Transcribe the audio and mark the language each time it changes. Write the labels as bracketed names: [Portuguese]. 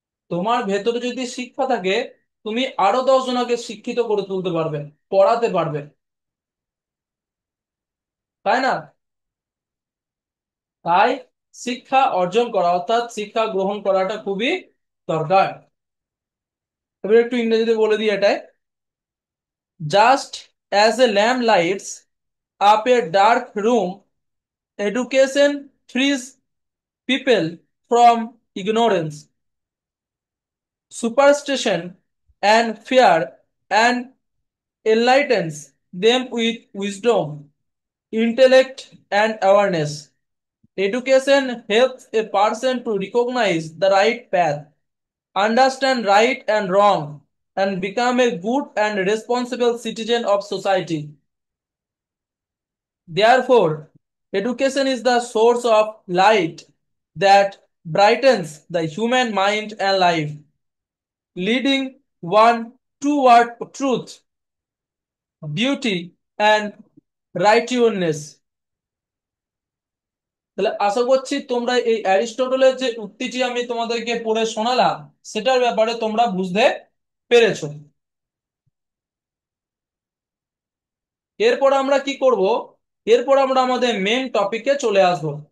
[Bangla] তোমার ভেতরে যদি শিক্ষা থাকে, তুমি আরো 10 জনকে শিক্ষিত করে তুলতে পারবে, পড়াতে পারবে, তাই না? তাই শিক্ষা অর্জন করা, অর্থাৎ শিক্ষা গ্রহণ করাটা খুবই দরকার। এবার একটু ইংরেজিতে বলে দিই এটাই। [English] Just as a lamp lights up a dark room, education frees people from ignorance, superstition, and fear, and enlightens them with wisdom, intellect, and awareness. Education helps a person to recognize the right path, understand right and wrong, and become a good and responsible citizen of society. Therefore, education is the source of light that brightens the human mind and life, leading one toward truth, beauty, and righteousness. [Bangla] তাহলে আশা করছি তোমরা এই অ্যারিস্টটলের যে উক্তিটি আমি তোমাদেরকে পড়ে শোনালাম সেটার ব্যাপারে তোমরা বুঝতে পেরেছো। এরপর আমরা কি করব? এরপর আমরা আমাদের মেন টপিকে চলে আসব।